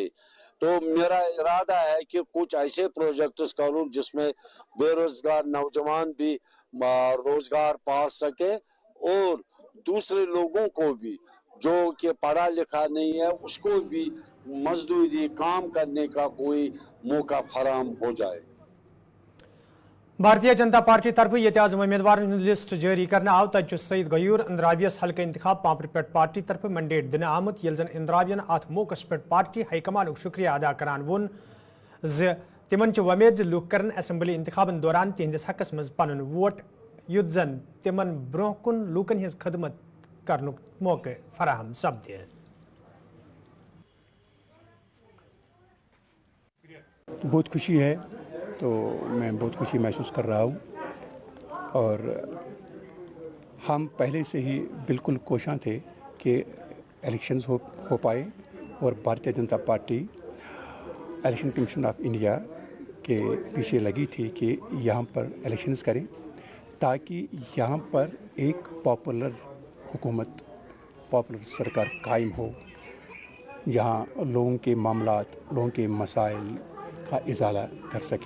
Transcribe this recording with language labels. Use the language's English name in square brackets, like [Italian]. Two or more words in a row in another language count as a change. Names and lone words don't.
[Hindi] तो मेरा इरादा है कि कुछ ऐसे प्रोजेक्ट्स करूं जिसमें बेरोजगार नौजवान भी रोजगार पा सके और दूसरे लोगों को भी जो कि पढ़ा लिखा नहीं है उसको भी मजदूरी काम करने का कोई मौका फराहम हो जाए। [Kashmiri] भारतीय जनता पार्टी तरफ ये उम्मीदवार लिस्ट जारी करना आव तक सईद गयूर इंद्रावियस हल्के इंतखाब पांपर पे पार्टी तरफ मैंडेट दिन आमुत ये जन इंद्रावियन अत मौकस पे पार्टी हाईकमान शुक्रिया अदा करान वोन ज तिमन वमेद ज लूक कर असम्बली इंतखाबन दौरान तिहंदिस हकस मज पन वोट युत जन तिमन ब्रोह कुन लूकन हिज खदमत करनुक मौके फराहम सपदे। [Hindi] बहुत खुशी है, तो मैं बहुत खुशी महसूस कर रहा हूँ। और हम पहले से ही बिल्कुल कोशां थे कि इलेक्शंस हो पाए, और भारतीय जनता पार्टी इलेक्शन कमीशन ऑफ इंडिया के पीछे लगी थी कि यहाँ पर इलेक्शंस करें, ताकि यहाँ पर एक [English] popular hukumat, popular [Hindi] सरकार कायम हो, जहाँ लोगों के मामलात, लोगों के मसाइल का इजाला कर सके।